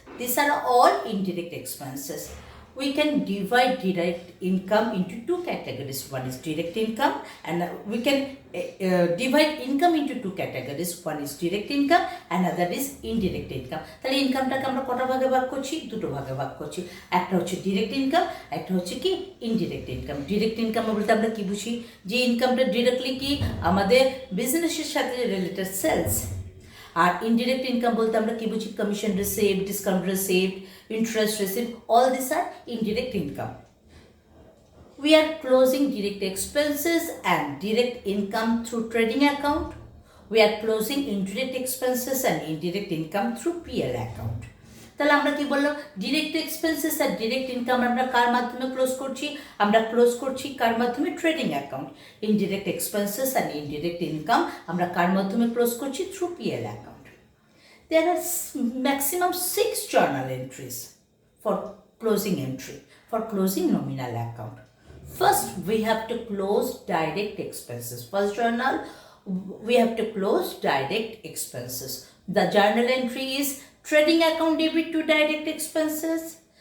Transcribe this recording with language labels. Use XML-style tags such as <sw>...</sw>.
<en>These are all indirect expenses. We can divide direct income into two categories. One is direct income, and we can divide income into two categories. One is direct income, another is indirect income.</en> <bn>তাহলে ইনকামটাকে আমরা কটা ভাগে ভাগ করছি? দুটো ভাগে ভাগ করছি। একটা হচ্ছে ডিরেক্ট ইনকাম, একটা হচ্ছে কি ইনডিরেক্ট ইনকাম। ডিরেক্ট ইনকাম বলতে আমরা কি বুঝি? যে ইনকামটা ডিরেক্টলি কি আমাদের বিজনেসের সাথে রিলেটেড সেলস। আর ইনডিরেক্ট ইনকাম বলতে আমরা কি বুঝি?</bn> <en>Commission received, discount received, interest received, all these are indirect income. We are closing direct expenses and direct income through trading account. We are closing indirect expenses and indirect income through PL account.</en> <bn>তাহলে আমরা কি বললাম? Direct expenses আর direct income আমরা কার মাধ্যমে close করছি? আমরা close করছি কার মাধ্যমে? Trading account. ইনডিরেক্ট এক্সপেন্সেস আর ইনডিরেক্ট ইনকাম আমরা কার মাধ্যমে ক্লোজ করছি? Through PL account.</bn> <en>There are maximum 6 journal entries for closing entry. for closing nominal account. First, we have to close direct expenses. First journal, we have to close direct expenses. The journal entry is trading account debit to direct expenses.</en>